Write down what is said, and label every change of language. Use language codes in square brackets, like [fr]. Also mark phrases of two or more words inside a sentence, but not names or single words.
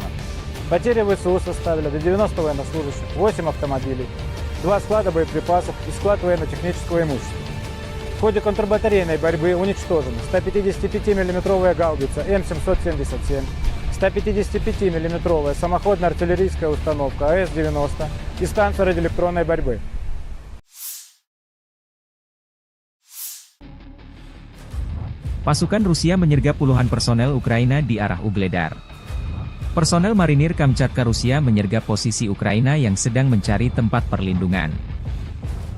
[ru] Потери ВСУ составили до 90 военнослужащих, 8 автомобилей, 2 склада боеприпасов и склад военно-технического имущества. В ходе контрбатарейной борьбы уничтожены 155 мм гаубица М777, 155 мм самоходная артиллерийская установка АС-90 и станция радиоэлектронной борьбы. [id] Pasukan Rusia menyergap puluhan personel Ukraina di arah Ugledar. Personel marinir Kamchatka Rusia menyergap posisi Ukraina yang sedang mencari tempat perlindungan.